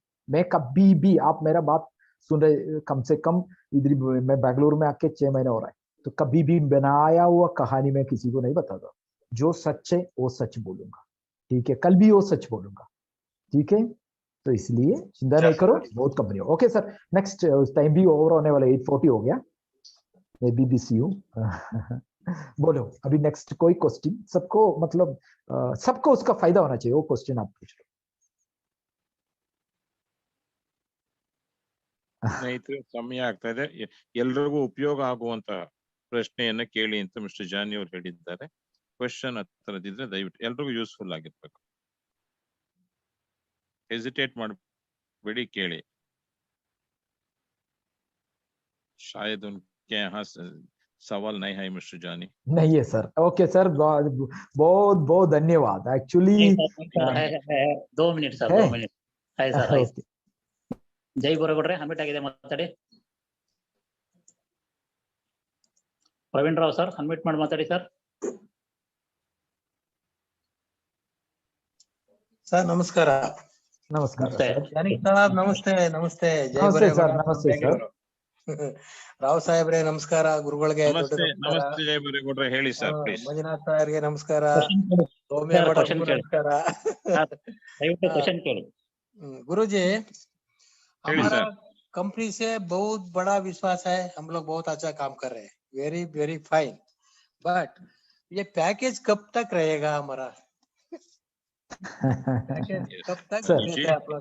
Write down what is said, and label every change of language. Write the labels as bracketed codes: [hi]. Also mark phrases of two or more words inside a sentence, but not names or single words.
[hi] मैं कभी भी, आप मेरा बात सुन रहे कम से कम इधर, मैं बैंगलोर में आके 6 महीने हो रहा है, तो कभी भी बनाया हुआ कहानी में किसी को नहीं बताता, जो सच है वो सच बोलूंगा, ठीक है, कल भी वो सच बोलूंगा, ठीक है। तो इसलिए चिंता नहीं करो, बहुत कंपनी। [en] okay sir, next, time [hi] भी ओवर होने वाला, 8:40 हो गया, मैं भी बिजी हूँ। बोलो अभी नेक्स्ट कोई क्वेश्चन, सबको मतलब सबको उसका फायदा होना चाहिए, वो क्वेश्चन आप पूछ लो। [kn] ಸ್ನೇಹಿತರೆ, ಸಮಯ ಆಗ್ತಾ ಇದೆ, ಎಲ್ರಿಗೂ ಉಪಯೋಗ ಆಗುವಂತ ಪ್ರಶ್ನೆಯನ್ನ ಕೇಳಿ ಅಂತ ಮಿಸ್ಟರ್ ಜಾನಿ ಅವರು ಹೇಳಿದ್ದಾರೆ. ಕ್ವೆಶ್ಚನ್ ಹತ್ರದಿದ್ರೆ ದಯವಿಟ್ಟು ಎಲ್ರಿಗೂ ಯೂಸ್ಫುಲ್ ಆಗಿರ್ಬೇಕು, ಹೆಸಿಟೇಟ್ ಮಾಡಬೇಡಿ, ಕೇಳಿ. [hi] शायद उनके यहाँ सवाल नहीं है मिस्टर जानी। नहीं है सर, [en] okay sir, [hi] बहुत बहुत धन्यवाद। एक्चुअली 2 मिनिट सर, 2 मिनिट है सर, है जय गोरेगೌಡ್ರೆ, [kn] ಅನ್ಮಿಟ್ ಆಗಿದೆ, ಮಾತಾಡಿ. ಪ್ರವೀಣ್ ರಾವ್ ಸರ್, ಅನ್ಮಿಟ್ ಮಾಡಿ ಮಾತಾಡಿ ಸರ್. [hi] सर नमस्कार। नमस्कार जानी साहब, नमस्ते नमस्ते, जय नमस्ते सर, नमस्ते सर। [kn] ರಾವ್ ಸಾಹೇಬ್ರೆ ನಮಸ್ಕಾರ, ಗುರುಗಳಿಗೆ ನಮಸ್ತೆ. ನಮಸ್ತೆ ಜಯ ಬರೇಗೌಡ್ರೆ, ಹೇಳಿ ಸರ್ ಪ್ಲೀಸ್. ಮಂಜುನಾಥ್ ಸಾರ್ಗೆ ನಮಸ್ಕಾರ, ನಮಸ್ಕಾರ. [hi] गुरुजी, हमारा कंपनी से बहुत बड़ा विश्वास है, हम लोग बहुत अच्छा काम कर रहे हैं, [en] very very fine, [hi] बट ये पैकेज कब तक रहेगा हमारा? कब तक देते हैं आप लोग?